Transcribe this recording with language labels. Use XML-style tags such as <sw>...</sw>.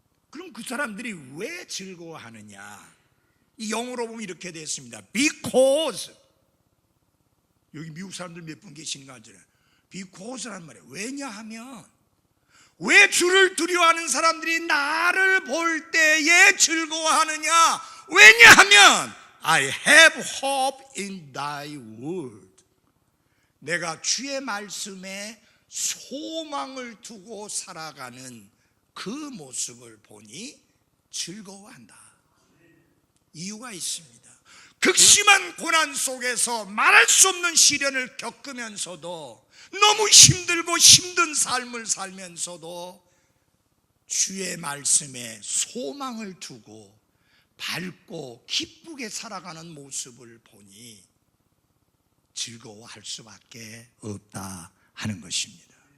<ko>그럼 그 사람들이 왜 즐거워하느냐? 이 영어로 보면 이렇게 되어 있습니다.</ko> <en>Because.</en> <ko>여기 미국 사람들 몇 분 계신가 하잖아요. Because란 말이에요. 왜냐하면, 왜 주를 두려워하는 사람들이 나를 볼 때에 즐거워하느냐? 왜냐하면</ko> <en>I have hope in thy word.</en> <ko>내가 주의 말씀에 소망을 두고 살아가는 그 모습을 보니 즐거워한다. 이유가 있습니다. 극심한 고난 속에서 말할 수 없는 시련을 겪으면서도, 너무 힘들고 힘든 삶을 살면서도 주의 말씀에 소망을 두고 밝고 기쁘게 살아가는 모습을 보니 즐거워할 수밖에 없다 하는 것입니다.</ko>